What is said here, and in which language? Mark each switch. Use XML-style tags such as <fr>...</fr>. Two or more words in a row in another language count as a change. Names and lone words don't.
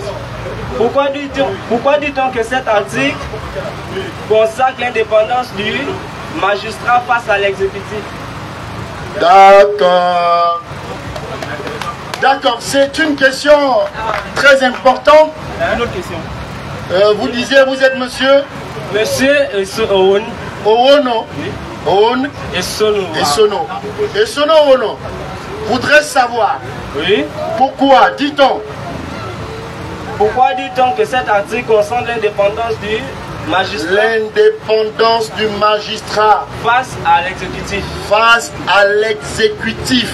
<fr>Pourquoi dit-on que cet article consacre l'indépendance du magistrat face à l'exécutif? D'accord. D'accord, c'est une question très importante. Une autre question. Vous disiez, vous êtes monsieur? Monsieur Owono. Owono. Oui. Owono. Essono. Essono Owono. Voudrais savoir. Oui. Pourquoi dit-on? Pourquoi dit-on que cet article concerne l'indépendance du magistrat? L'indépendance du magistrat face à l'exécutif. Face à l'exécutif.</fr>